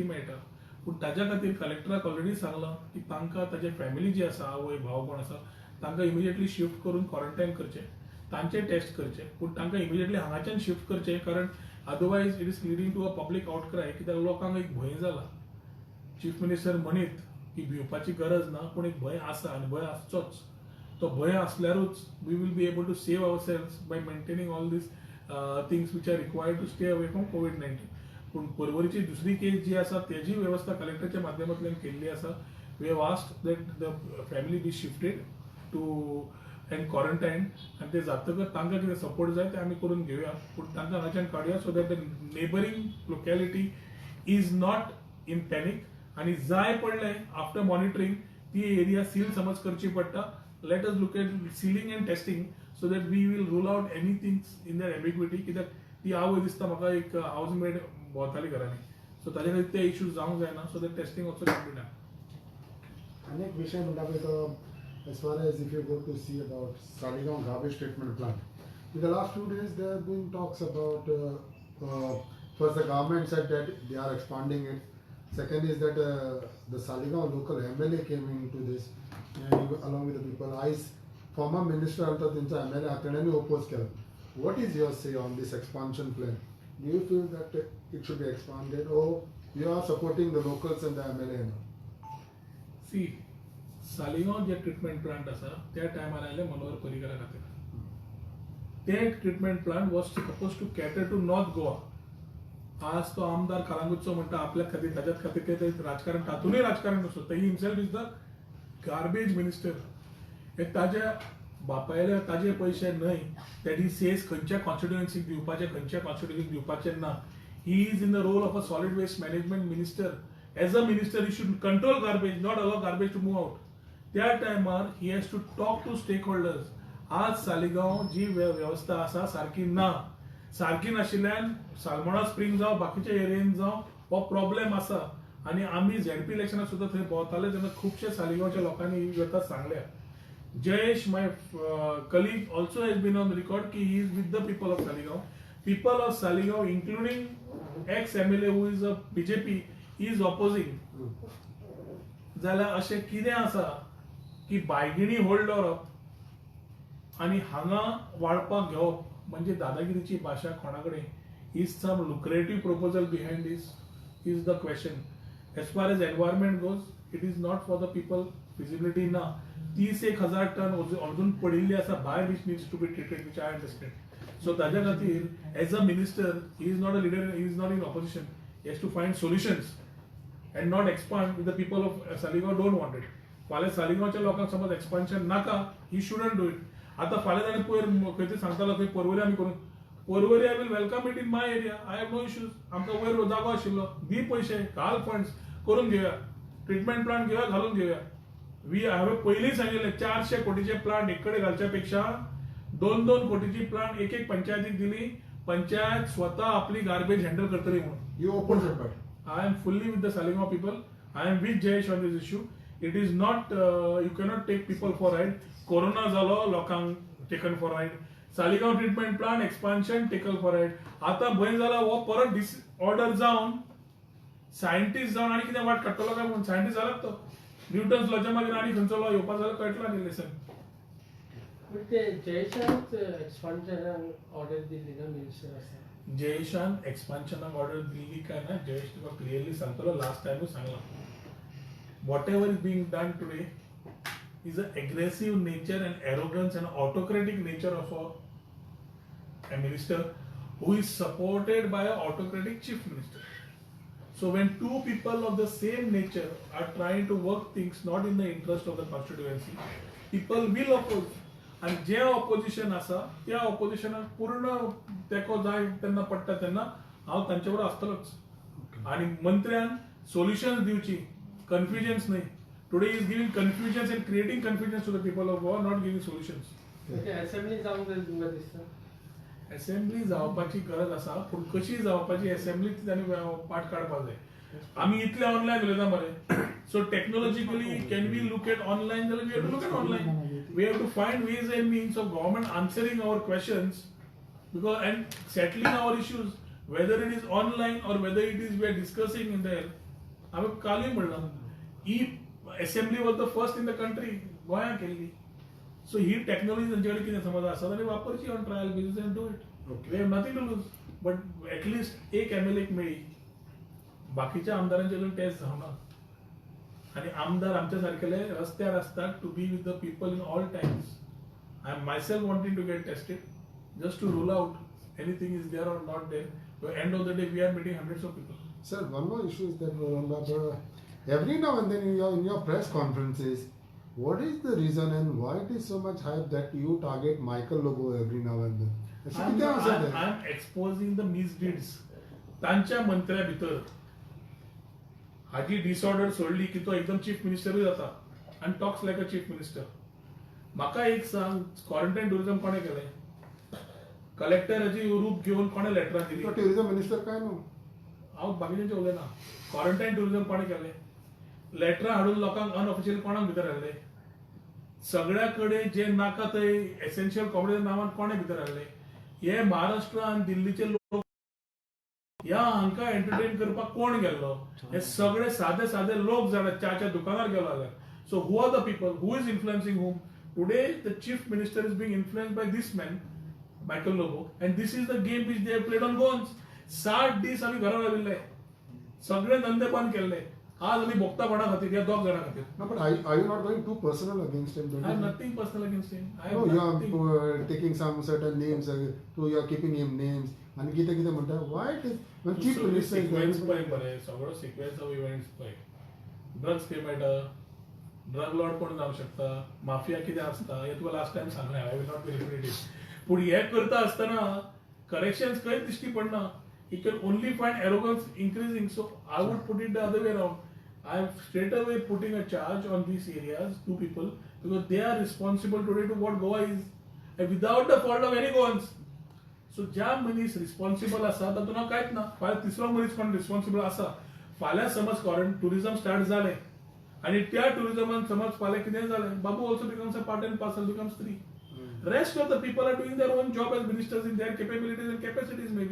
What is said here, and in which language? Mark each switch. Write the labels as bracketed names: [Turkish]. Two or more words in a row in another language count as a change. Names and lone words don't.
[Konkani] मेळटा पूण ताज्या खातीर कलेक्टराक ऑलरेडी सांगलां की तांकां ताजे फॅमिली जी आसा आवय भाव कोण आसा तांकां [English] immediately shift [Konkani] करून क्वॉरंटायन करचें तांचे टेस्ट करचे पूण तांकां इमिजिएटली हांगाच्यान शिफ्ट करचें कारण [English] otherwise it is leading to a public outcry [Konkani] कित्याक लोकांक एक भंय जाला [English] chief minister [Konkani] म्हणीत की भिवपाची गरज ना पूण एक भंय आसा आनी भंय आसचोच तो भंय आसल्यारूच [English] we will be able to save our selves by maintaining all these things which are required to stay away from COVID-19 [Konkani] पूण परवरीची दुसरी केस जी आसा तेजी वेवस्था कलेक्टरच्या माध्यमांतल्यान केल्ली आसा [English] we have asked that the family be shifted to and quarantine [Konkani] आनी ते जातकच तांकां कितें सपोर्ट जाय ते आमी करून घेवया पूण तांकां हांगाच्यान काडया [English] so that the neighbouring locality is not in panic [Konkani] आनी जाय पडले [English] after monitoring [Konkani] ती [English] area seal [Konkani] समज करची पडटा [English] let us look at sealing and testing so that we will rule out anything in that ambiguity [Konkani] कित्याक ती आवय दिसता म्हाका एक [English] house maid [Konkani] भोंवताली घरांनी सो ताजे खातीर ते इश्यूज जावंक जायना [English] so that testing also can be done [Konkani] अनेक विषय म्हणटा पळय तो [English] as far as if you go to see about Saligaon garbage treatment plant. In the last few days there have been talks about first the government said that they are expanding it. Second is that the Saligaon local MLA came into this and along with the people. Former minister also [Konkani] त्यांचा MLA हाताळ्यांनी oppose केला. [English] What is your say on this expansion plan? Do you feel that it should be expanded or you are supporting the locals and the MLA now? [Konkani] सी सालिगांव जे [English] treatment plant [Konkani] आसा त्या टायमार आयले मनोहर पर्रीकरा खातीर ते [English] treatment plant was supposed to cater to North Goa [Konkani] आज तो आमदार कालांगूटचो म्हणटा आपल्या खातीर ताज्याच खातीर ते राजकारण तातूंय राजकारण नसो ते हिमसेल्फ [English] is the garbage minister [Konkani] हे ताज्या बापायले ताजे पयशे न्हय [English] that he says [Konkani] खंयच्या कॉन्स्टिट्युएन्सीक दिवपाचे खंयच्या कॉन्स्टिट्युएन्सीक दिवपाचे ना [English] he is in the role of a solid waste management minister as a minister he should control garbage not allow garbage to move out [Konkani] त्या टायमार [English] he has to talk to stake holders [Konkani] आज सालिगांव जी व्यवस्था आसा सारकी ना सारकी नाशिल्ल्यान सालमोना स्प्रिंग जावं बाकीच्या एरियेन जावं हो प्रॉब्लेम आसा आनी आमी झेडपी इलेक्शनाक सुद्दां थंय भोंवताले तेन्ना खुबशे सालिगांवच्या लोकांनी ही व्यथा सांगल्या जयेश [English] my colleague also has been on record [Konkani] की [English] he is with the people of Saligaon including ex MLA who is a BJP is opposing [Konkani] जाल्यार अशें कितें आसा की बायगिणी होल्ड दवरप आनी हांगा वाडपाक घेवप म्हणजे दादागिरीची भाशा कोणा कडेन [English] is some lucrative proposal behind this is the question as far as environment goes it is not for the people feasibility [Konkani] ना 30,000 टन अजून पडिल्ली आसा भायर [English] which needs to be treated which I understand so [Konkani] ताज्या खातीर [English] as a minister he is not a leader he is not in opposition he has to find solutions and not expand with the people of Saligaon don't want it. [Konkani] फाल्यां सालिगांवच्या लोकांक समज एक्सपान्शन नाका [English] he shouldn't do it [Konkani] आतां फाल्यां ताणें पयर खंय ते सांगतालो खंय पर्वरी आमी करून पर्वरी [English] I will welcome it in my area I have no issues [Konkani] आमकां वयर जागो आशिल्लो दी पयशे घाल फंड्स करून घेवया [English] treatment plant [Konkani] घेवया घालून घेवया वी हांवें पयलीं सांगिल्लें 400 कोटीचे प्लांट एक कडेन घालच्या पेक्षा 2-2 कोटीची प्लांट एक पंचायतीक दिली पंचायत स्वता आपली [English] garbage handle [Konkani] करतली म्हणून [English] You oppose it, but I am fully with the Saligaon people. I am with Jayesh on this issue. [Konkani] It is not, you cannot take people for ride. Corona zalo, lokang taken for ride. [English] Saligaon treatment plant expansion taken for ride. [Konkani] आता भय झाला वो परत डिसऑर्डर जावन सायंटिस्ट जावन आणि कितें वाट काडटलो काय म्हणून सायंटिस्ट जालात तो न्यूटन्स लॉच्या मागीर आनी खंयचो लॉ येवपा जाल्यार कळटला न्ही लेसन. पण ते जयशांत एक्सपान्शनाक ऑर्डर दिल्ली ना मिनिस्टर आसा. जयेशान एक्सपान्शनाक ऑर्डर दिल्ली काय ना, जयेश तुका क्लियरली सांगतलो, लास्ट टायमूच सांगला. [English] what ever is being done today is an aggressive nature and arrogance and autocratic nature of a minister who is supported by an autocratic chief minister. So when two people of the same nature are trying to work things not in the interest of the constituency, people will oppose. [Konkani] And जे opposition आसा त्या oppositionाक पूर्ण तेको जाय तेन्ना पडटा तेन्ना हांव तांचे बरोबर आसतलोच. आणि मंत्र्यान सोल्युशन्स दिवची, कन्फ्युजन्स न्हय. [English] Today is giving confusions and creating confusions to the people of Goa, not giving solutions. [Konkani] ते असेंब्ली जावंक जाय तुमकां दिसता. असेंब्ली जावपाची गरज आसा, पूण कशी जावपाची असेंब्ली तांणी पाठ काडपाक जाय. आमी इतले ऑनलायन उलयता मरे. [English] so technologically can we look at online जाल्यार we have to look at online. we have to find ways and means of government answering our questions because and settling our issues whether it is online or whether it is we are discussing in there. [Konkani] हांवें कालूय म्हणलां ही असेंब्ली [English] was the first in the country [Konkani] गोंयां केल्ली. सो ही टेक्नॉलॉजी तांचे कडेन कितें समज आसा जाल्यार वापरची [English] on trial basis and do it. we have nothing to lose. but at least [Konkani] एक MLA मेळ्ळी, बाकीच्या आमदारांचे अजून टेस्ट जावना. आनी आमदार आमच्या सारकेले रस्त्यार आसतात [English] to be with the people in all times. I am myself wanting to get tested just to rule out anything is there or not there. end of the day we are meeting hundreds of people. Sir, one more issue is that every now and then in your press conferences, what is the reason and why it is so much hype that you target Michael Lobo every now and then? I'm exposing the misdeeds. [Konkani] तांच्या मंत्र्या भितर हाजी डिसऑर्डर सोडली की तो एकदम चीफ मिनिस्टरूय जाता आणि [English] talks like a chief minister. [Konkani] म्हाका एक सांग, [English] quarantine tourism [Konkani] कोणे केलें? कलेक्टराची रूप घेवन कोणे लेटरां दिली? [English] tourism minister [Konkani] काय न्हू. हांव बाकीच्यांचे उलयना. [English] quarantine tourism [Konkani] कोणे केलें? लेटरां हाडून लोकांक अनऑफिशियल कोणाक भितर हाडले? सगळ्या कडेन जे नाका थंय [English] essential commodity [Konkani] नांवान कोणे भितर हाडले? हे महाराष्ट्र आनी दिल्लीचे लोक ह्या हांकां एंटरटेन करपाक कोण गेल्लो? हे सगळे सादे सादे लोक जाणा च्याच्या दुकानार गेलो जाल्यार. [English] so who are the people who is influencing whom? Today the chief minister is being influenced by this man, Michael Lobo, and this is the game which they have played on Goans. [Konkani] 60 दीस आम्ही घरा राविल्ले, सगळे धंदे बंद केले. आज आम्ही भोगतापणा खातीर या दोग जाणां खातीर. [English] No, but are you not going too personal against him? I have nothing personal against him. I No, have you nothing. are taking some certain names, you are keeping him names, [Konkani] आणि कितें कितें म्हणटा. [English] Why it is when chief minister is [Konkani] सिक्वेन्स पळय [English] there? [Konkani] बरे, सगळो [English] sequence of events [Konkani] पळय. [English] drugs payment, drug lord [Konkani] कोण जावंक शकता, माफिया कितें आसता हे तुका [English] last time [Konkani] सांगलें. [English] I will not be repeated. [Konkani] पूण हे करता आसतना करेक्शन्स खंयच दिश्टी पडना. [English] You can only find arrogance increasing. So I would put it the other way around. I am straight away putting a charge on these areas, two people, because they are responsible today to what Goa is, and without the fault of any Goans. [Konkani] So ज्या मनीस रिस्पॉन्सिबल आसा तातूंत कांयच ना. फाल्यां तिसरो मनीस कोण रिस्पॉन्सिबल आसा, फाल्यां समज [English] foreign tourism start [Konkani] जालें आनी त्या टुरिझमान समज फाल्यां कितें जालें, बाबू [English] also becomes a part and parcel, becomes 3. Rest of the people are doing their own job as ministers in their capabilities and capacities maybe.